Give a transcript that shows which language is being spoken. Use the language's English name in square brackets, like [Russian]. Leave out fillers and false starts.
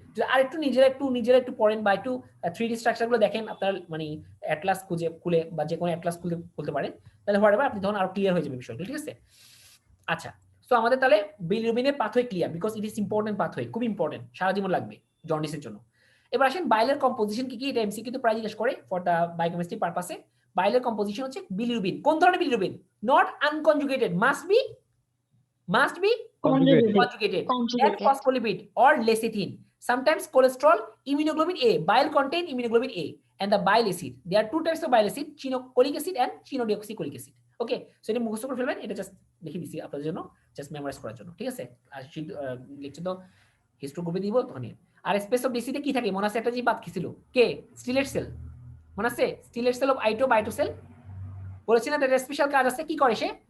[Bangla] যদি আর একটু নিজেরা একটু পড়েন বা একটু 3D স্ট্রাকচারগুলো দেখেন আপনার মানে অ্যাটলাস খুলে বা যে কোনো অ্যাটলাস খুলতে পারেন, তাহলে হোয়াটএভার আপনি তখন আরো ক্লিয়ার হয়ে যাবে বিষয়টা। ঠিক আছে? আচ্ছা, সো আমাদের তাহলে বিলিরুবিনের pathway clear, [English] because it is important pathway, [Bangla] খুব ইম্পর্টেন্ট, সারা জীবন লাগবে জন্ডিসের জন্য। এবার আসেন বাইলের কম্পোজিশন কি? এটা এমসিকিউ তে প্রায় জিজ্ঞেস করে ফর দা বায়োকেমিস্ট্রি পারপাসে। বাইলের কম্পোজিশন হচ্ছে বিলিরুবিন। কোন ধরনের bilirubin? [English] Not unconjugated, must be conjugated and phospholipid or lecithin, sometimes cholesterol, immunoglobulin A. Bile contain immunoglobulin A and the bile acid. There are two types of bile acid, chinocholic acid and chinodeoxycholic acid. Okay, so [Bangla] এটা মুখস্থ করে ফেলবেন, এটা just লিখে দিছি আপনাদের জন্য, just memorise করার জন্য। ঠিক আছে? আর লেকচার তো হিস্ট্রি গ্রুপে দিব তখন। আর স্পেস অফ ডিসিতে কি থাকে মনে আছে? একটা যে বাদ কি ছিল? কে? স্টিলেট সেল মনে আছে? স্টিলেট সেল অফ আইটোবায়োটোসেল বলেছিলেন, তার স্পেশাল কাজ আছে। কি করে সে?